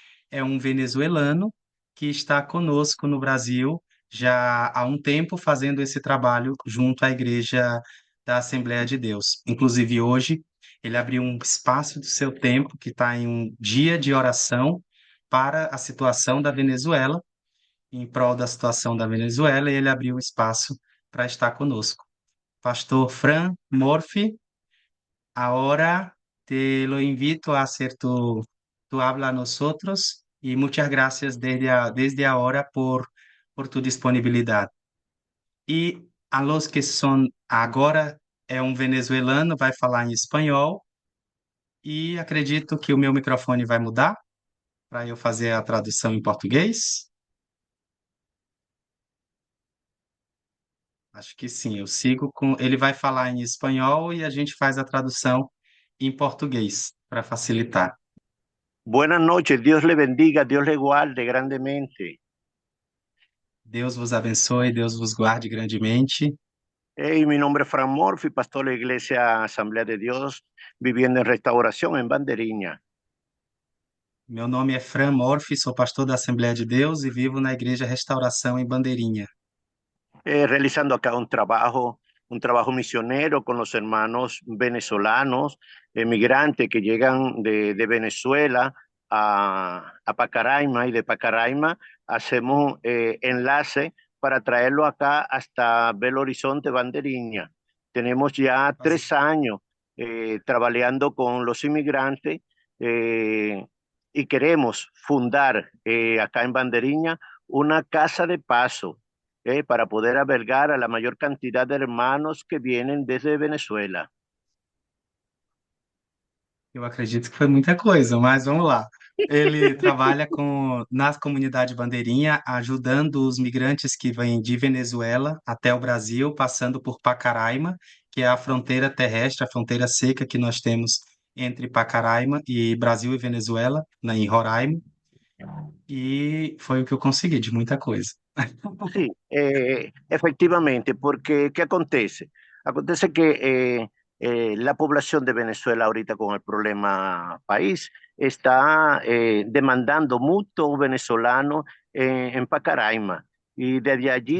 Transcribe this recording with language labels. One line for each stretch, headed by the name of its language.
Portuguese: É um venezuelano que está conosco no Brasil já há um tempo fazendo esse trabalho junto à Igreja da Assembleia de Deus. Inclusive, hoje, ele abriu um espaço do seu tempo, que está em um dia de oração para a situação da Venezuela, em prol da situação da Venezuela, e ele abriu um espaço para estar conosco.
Spanish: Pastor Fran Morfi, ahora te lo invito a hacer tu habla a nosotros y muchas gracias desde ahora por tu disponibilidad.
Portuguese: E
Spanish: a los que son
Portuguese: agora é um venezuelano, vai falar em espanhol e acredito que o meu microfone vai mudar para eu fazer a tradução em português. Acho que sim, eu sigo com. Ele vai falar em espanhol e a gente faz a tradução em português para facilitar.
Spanish: Buenas noches, Dios le bendiga, Dios le guarde grandemente.
Portuguese: Deus vos abençoe, Deus vos guarde grandemente.
Spanish: Hey, mi nombre es Fran Morfi, pastor de la Iglesia Asamblea de Dios, viviendo en restauración en Banderiña.
Portuguese: Meu nome é Fran Morfi, sou pastor da Assembleia de Deus e vivo na Igreja Restauração em Bandeirinha.
Spanish: Realizando acá un trabajo misionero con los hermanos venezolanos, emigrantes que llegan de Venezuela a Pacaraima, y de Pacaraima hacemos enlace para traerlo acá hasta Belo Horizonte, Banderiña. Tenemos ya 3 años trabajando con los inmigrantes y queremos fundar acá en Banderiña una casa de paso para poder albergar a la mayor cantidad de hermanos que vienen desde Venezuela.
Portuguese: Eu acredito que foi muita coisa, mas vamos lá. Ele trabalha na comunidade Bandeirinha, ajudando os migrantes que vêm de Venezuela até o Brasil, passando por Pacaraima, que é a fronteira terrestre, a fronteira seca que nós temos entre Pacaraima e Brasil e Venezuela, em Roraima. E foi o que eu consegui, de muita coisa.
Spanish: Sí, efectivamente, porque ¿qué acontece? Acontece que la población de Venezuela ahorita con el problema país está demandando mucho venezolano en Pacaraima. Y desde allí